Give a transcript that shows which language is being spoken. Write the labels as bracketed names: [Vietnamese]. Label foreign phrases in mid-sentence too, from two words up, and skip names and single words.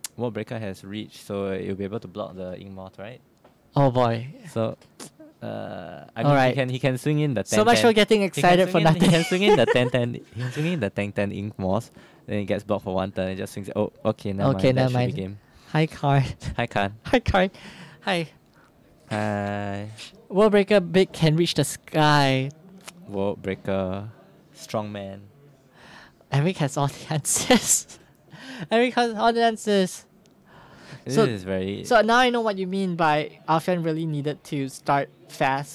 [English] Wall Breaker has reach, so you'll be able to block the Ink Moth, right? Oh boy. So, I mean, Alright. he can swing in the 10. So much for getting excited for nothing. He can swing in the 10. He can swing in the 10 Ink Moth. Then he gets blocked for one turn and just swings. Oh, okay, never Okay, mind. That never should be mind. game. Hi, card. Hi, Khan. Hi, card. Hi. Hi. Wall Breaker big can reach the sky. Wall Breaker. Strong man. Eric has all the answers. Eric has all the answers. This So- is very. So now I know what you mean by Alfian really needed to start fast